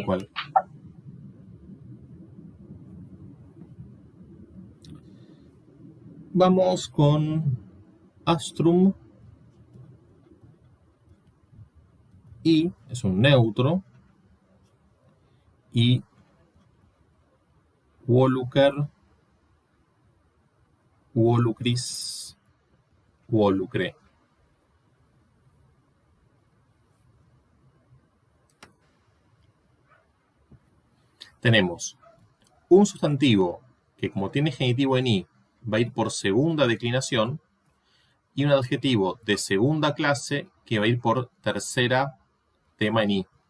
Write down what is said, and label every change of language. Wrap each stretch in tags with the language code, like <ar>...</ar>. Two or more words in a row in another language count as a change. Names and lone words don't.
<es>cual. Vamos con astrum. Y es un neutro.</es> <la>Y volucer, volucris, volucre.</la> <es>Tenemos un sustantivo que, como tiene genitivo en i, va a ir por segunda declinación, y un adjetivo de segunda clase que va a ir por tercera tema en i.</es>